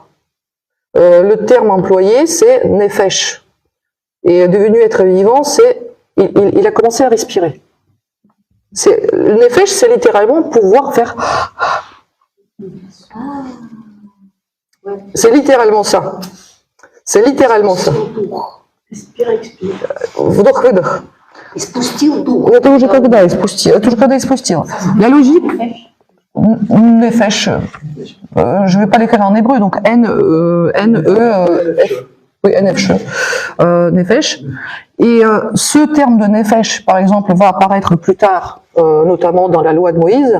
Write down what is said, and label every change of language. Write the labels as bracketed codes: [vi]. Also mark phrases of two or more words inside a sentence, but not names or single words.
[fr] Le terme employé, c'est nefesh. Et devenu être vivant, c'est il a commencé à respirer. Le nefesh, c'est littéralement pouvoir faire. C'est littéralement ça. C'est littéralement ça. [ru] Вдох, выдох. Испустил дух. Это уже когда испустил. Это уже когда испустил. [fr] La logique, nefesh, je ne vais pas l'écrire en hébreu, donc oui, nefesh. Et ce terme de nefesh, par exemple, va apparaître plus tard, notamment dans la loi de Moïse.